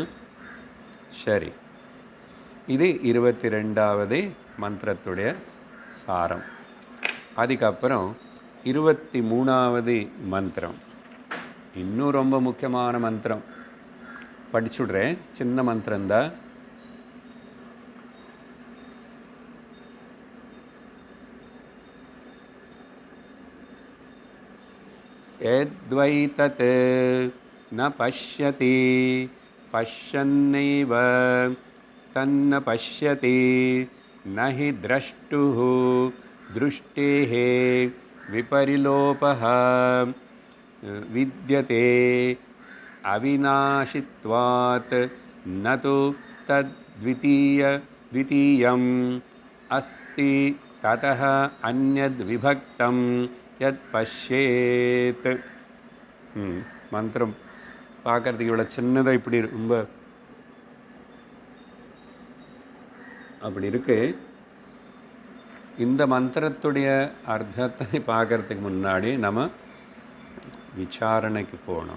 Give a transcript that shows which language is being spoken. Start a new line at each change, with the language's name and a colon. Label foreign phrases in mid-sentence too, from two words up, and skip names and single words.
Tamil: சரி, இது 22வது மந்திரத்துடைய சாரம். அதுக்கப்புறம் 23வது மந்திரம், இன்னும் ரொம்ப முக்கியமான மந்திரம். படிச்சுடுறேன், சின்ன மந்திரம்தான்.
Sanskrit: यद्वैतत् न पश्यति पश्यन्नैव तन्न पश्यति न हि द्रष्टुः दृष्टेः विपरिलोपः विद्यते अविनाशित्वात् न तु तद्वितीयम् अस्ति ततः अन्यद् विभक्तं यत् पश्येत्.
Tamil: மந்திரம் பார்க்கறதுக்கு இவ்வளோ சின்னதாக இப்படி ரொம்ப அப்படி இருக்கு. இந்த மந்திரத்துடைய அர்த்தத்தை பார்க்கறதுக்கு முன்னாடி நம்ம விசாரணைக்கு போகணும்.